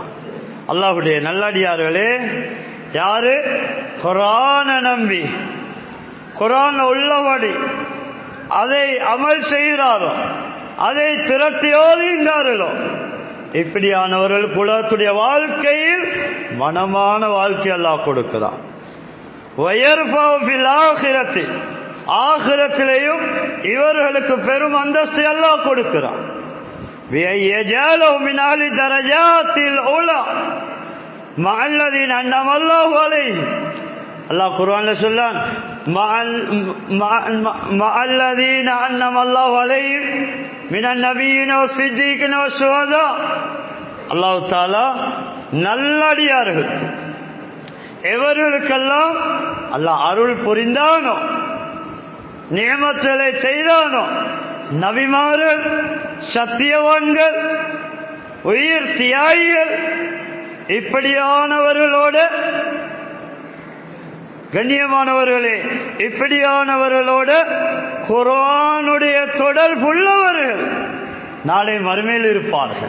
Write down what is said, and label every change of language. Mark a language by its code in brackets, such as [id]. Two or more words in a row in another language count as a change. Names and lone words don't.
[ta] அல்லாஹ்வுடைய நல்லடியார்களே, யாரு குர்ஆனை நம்பி குர்ஆன் உள்ளபடி அதை அமல் செய்கிறாரோ, அதை திரட்டி ஓதுகின்றார்களோ, இப்படியானவர்கள் உலகத்துடைய வாழ்க்கையில் மனமான வாழ்க்கை அல்லாஹ் கொடுக்கிறான். [ar] ويرفعه في الآخرة, [ta] ஆகிரத்திலேயும் இவர்களுக்கு பெரும் அந்தஸ்தை அல்லாஹ் கொடுக்கிறான். [ar] وَيَجْعَلُهُ مِنْ أَهْلِ دَرَجَاتِ الْعُلَى مَعَ الَّذِينَ أَنْعَمَ اللَّهُ عَلَيْهِمْ. [ta] அல்லாஹ் குர்ஆன்ல சொல்றான், [ar] مَعَ الَّذِينَ أَنْعَمَ اللَّهُ عَلَيْهِمْ مِنَ النَّبِيِّينَ وَالصِّدِّيقِينَ وَالشُّهَدَاءِ. الله تعالى [ta] நல்லடியார்கள் எவர்களுக்கெல்லாம் அல்லாஹ் அருள் புரிந்தானோ, நியமத்துகளை செய்தானோ, நபிமார்கள், சத்தியவான்கள், உயிர் தியாகிகள், இப்படியானவர்களோடு கண்ணியமானவர்களே, இப்படியானவர்களோடு குர்ஆனுடைய தொடர்புள்ளவர்கள் நாளை மறுமையில் இருப்பார்கள்.